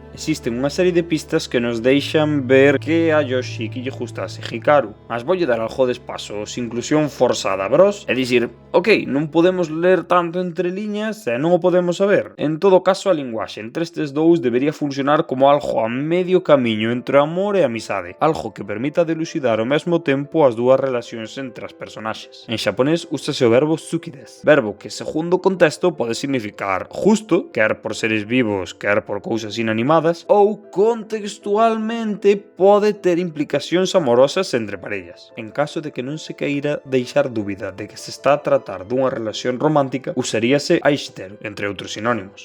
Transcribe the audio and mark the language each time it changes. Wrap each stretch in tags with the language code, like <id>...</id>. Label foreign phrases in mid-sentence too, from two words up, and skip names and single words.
<gl>Existen unha serie de pistas que nos deixan ver que a Yoshiki lle gustase Hikaru, mas voulle dar algo de espazo, inclusión forzada, bros, e dicir, ok, non podemos ler tanto entre liñas e non o podemos saber. En todo caso, a linguaxe entre estes dous debería funcionar como algo a medio camiño entre amor e amizade, algo que permita delucidar ao mesmo tempo as dúas relacións entre as personaxes. En xaponés úsase o verbo tsuki-desu, verbo que segundo o contexto pode significar justo, quer por seres vivos, quer por cousas inanimadas, ou contextualmente pode ter implicacións amorosas entre parellas. En caso de que non se queira deixar dúbida de que se está a tratar dunha relación romántica, usaríase aishiteru, entre outros sinónimos.</gl>